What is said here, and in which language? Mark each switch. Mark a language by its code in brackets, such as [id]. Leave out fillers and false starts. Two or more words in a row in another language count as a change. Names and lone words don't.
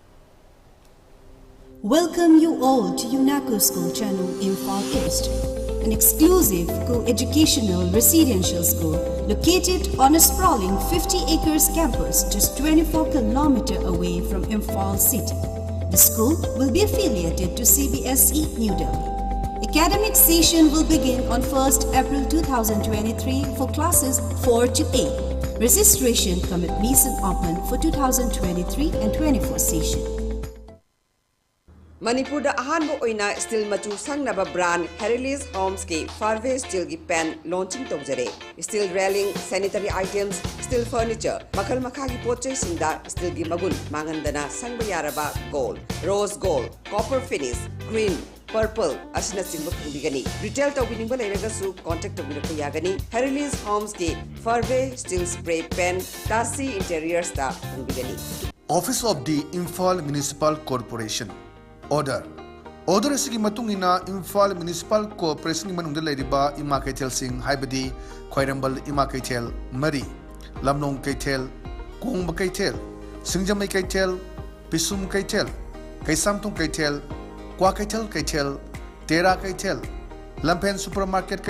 [en] Welcome you all to UNACO School Channel Imphal East, an exclusive co-educational residential school located on a sprawling 50 acres campus just 24 km away from Imphal city. The school will be affiliated to CBSE New Delhi. Academic session will begin on 1st April 2023 for classes 4 to 8. Registration come at Mason open for 2023 and 24 session. [mni] Manipur da ahanbo oina steel machu sangnaba brand Herilis Homes ki Farve steel ki [en] pen launching [mni] tawjare. [en] Steel railing, sanitary items, steel furniture, [mni] makal makha ki pochai singda steel ki magun mangandana sangba yaraba [en] gold, rose gold, copper finish, green, purple [mni] asina singba phangigani. Retail tawbiningba leiragasu contact tawbirapa yagani. Herilis Homes ki Farve [en] steel spray pen [mni] Tasi interiors da phangigani. [en] Office of the Imphal Municipal Corporation. [mni] Order asigi matungina Imphal Municipal Corporation manungda leiriba ima kaithel sing haibadi Khwairambal ima kaithel Mari Lamnong kaithel Kongba kaithel Singjamai kaithel Pisum kaithel Kaisamtung kaithel Kwa kaithel Tera kaithel Lampen Supermarket